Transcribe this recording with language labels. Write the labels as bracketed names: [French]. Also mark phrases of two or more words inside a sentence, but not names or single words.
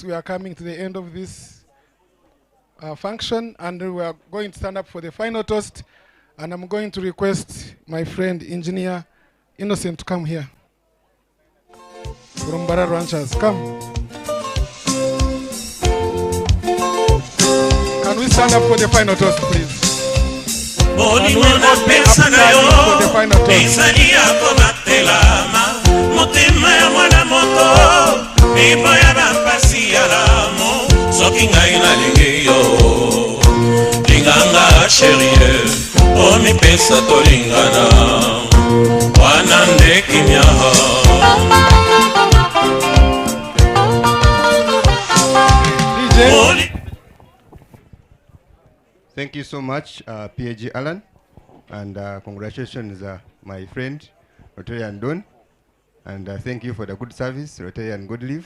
[English] We are coming to the end of this function, and we are going to stand up for the final toast. And I'm going to request my friend, Engineer Innocent, to come here. From MBARARA Ranchers, come. Can we stand up for the final toast, please? [Lingala] Bolimona pesa nayo ezali ya kobatelama motema ya mwana moto eboya bampasi ya lamo soki ngai nalingi yo linganga sherie omipesa tolingana wana nde kimia. [English] Thank you so much, PAG Alan, and congratulations, my friend, Rotarian Don, and thank you for the good service, Rotarian Good Live.